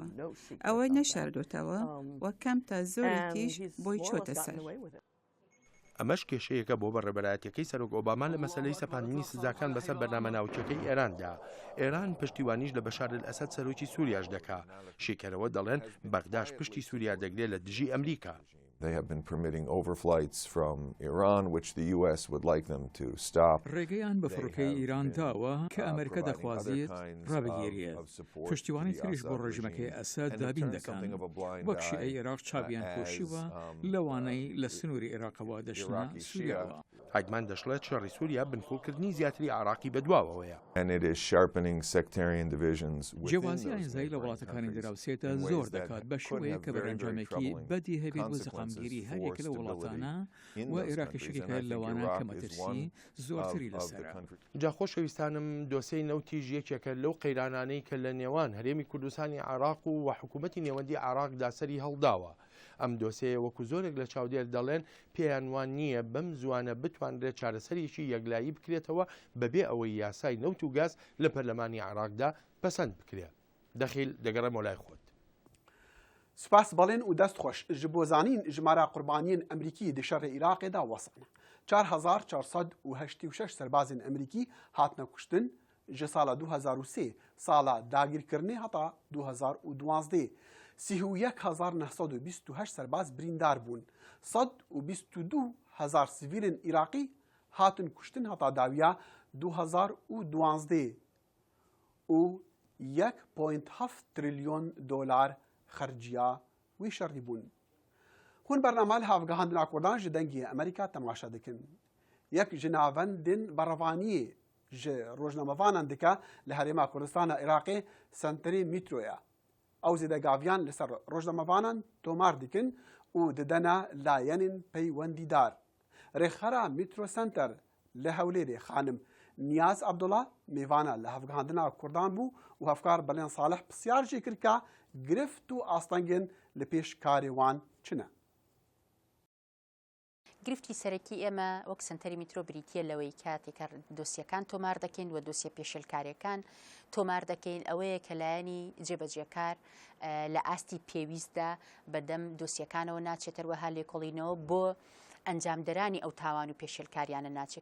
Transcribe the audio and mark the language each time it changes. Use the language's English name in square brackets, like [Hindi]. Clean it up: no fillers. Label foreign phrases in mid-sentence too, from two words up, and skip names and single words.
[Central Kurdish] ئەوەی نەشاردوتەوە وە کەم تا زۆرێکیش بۆی چۆتە سەر. ئەمەش کێشەیەکە بۆ بەڕێبەرایەتەکەی سەرۆک ئۆباما لە مەسەلەی سەپاندنی سزاکان بەسەر بەرنامە ناوچەکەی ئێراندا. ئێران پشتیوانیش لە بەشار ئەسەد سەرۆکی سووریاش دەکا. شێکەرەوە دەڵێن بەغداش پشتی سووریا دەگرێت لە دژی ئەمریکا. [English] They have been permitting overflights from Iran, which the U.S. would like them to stop. [Central Kurdish] ڕێگەیان بە فڕۆکەی ئیران داوە کە ئەمریکا دەخوازێت ڕابگیرێت. پشتیوانی تریش بۆ ڕێژمەکەی ئەسەد دابین دەکەن. وەک شیعەی عێراق چاویان پۆشیوە لەوانەی لە سنووری عێراقەوە دەچنە سووریاوە. هایدمان دەشڵێت شەڕی سووریا بنکۆڵکردنی زیاتری عێراقی بەدواوەیە. And it is sharpening sectarian divisions. جیاوازی ئاینزایی لە وڵاتەکانی دراوسێتە زۆر دەکات بە شێوەیە کە بەرەنجامێکی بەدی هەبێت بۆ زەقامگیری هەرێک لە وڵاتانە و عێراقیشێکێکە لەوانە کە مەترسی زۆرتری لەسەرە. جا خۆشەویستانم دۆسەی نەوتیژ یەکێکە لەو قەیرانانەی کە لە نێوان هەرێمی کوردستانی عێراق و حکوومەتی نێوەندی عێراقدا سەری هەڵداوە. ئەم دۆسەیە وەکو زۆرێک لە چاودێر دەڵێن پێیان وان نییە بەم زوانە بتوانرێت چارەسەرێکی یەکلایی بکرێتەوە بەبێ ئەوەی یاسای نەوت و گاز لە پەرلەمانی عێراقدا پەسەند بکرێت. دەخیل دەگەڕێمەوە لای خۆت. [Kurdish] سپاس بەڵێن و دەست خۆش ji bo zanîn jimara qurbaniyên Emerîkî di şerê Iraqê da wesane. 4486 serbazên Emerîkî hatine kuştin ji sala 2003 sala dagirkirinê heta 2012. 31928 serbaz birîndar bûn. 122,000 sivîlên Iraqî hatin kuştin heta dawiya 2012 û 1.7 trilyon dolar خرجیا وی شەڕی بوون. هون بەرنامە لە هەڵبگەهاندنا کوردان ji dengê Amerîka temaşa dikin. Yek ji navendên berevaniyê ji rojnamevanan dike li Herêma Kurdistana Iraqê senterê mîtroya. Ew zêdegaviyan li ser rojnamevanan tomar dikin û didene layenên peywendîdar. Rêxera Mîtro Center li Hewlêrê xanim Niyaz Abdullah mêvana li hevgihandina Kurdan bû û hevkar Belên Salih pisyar jî kir ka گرفت و ئاستەنگên li pêş karê wan çi ne؟ [Central Kurdish] گرفتی سەرەکی ئێمە وەک سنتەری میترۆ بریتە لەوەی کاتێکە دۆسیەکان تۆمار دەکەین و دۆسیە پێشێلکاریەکان تۆمار دەکەین ئەوەیە کە لایەنی جێبەجێکار لە ئاستی پێویستدا بەدەم دۆسیەکانەوە ناچێتەوەها لێکۆڵینەوە بۆ ئەنجامدەرانی ئەو تاوان و پێشێلکاریانە ناچێت.